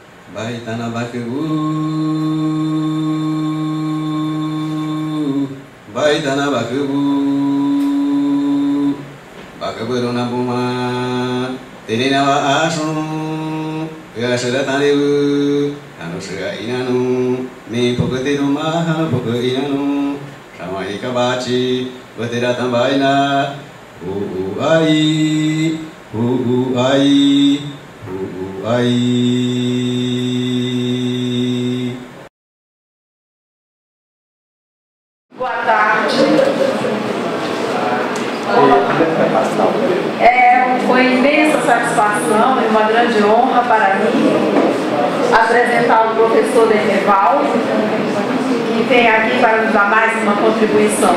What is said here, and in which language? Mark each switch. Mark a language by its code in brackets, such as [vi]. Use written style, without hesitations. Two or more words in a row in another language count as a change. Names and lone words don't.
[pt] Baitana Bakebu, Baitana Bakebu, Bakaburuna Buma, Terinawa Ashun, Yashara Tanibu, Anushira Inanu, Mi Pokatidu Maha Poka Inanu, Shamaika Bachi, Batera Tambaina, Ai, Ai. Boa tarde. Foi imensa satisfação e uma grande honra para mim apresentar o professor Derneval, que vem aqui para nos dar mais uma contribuição.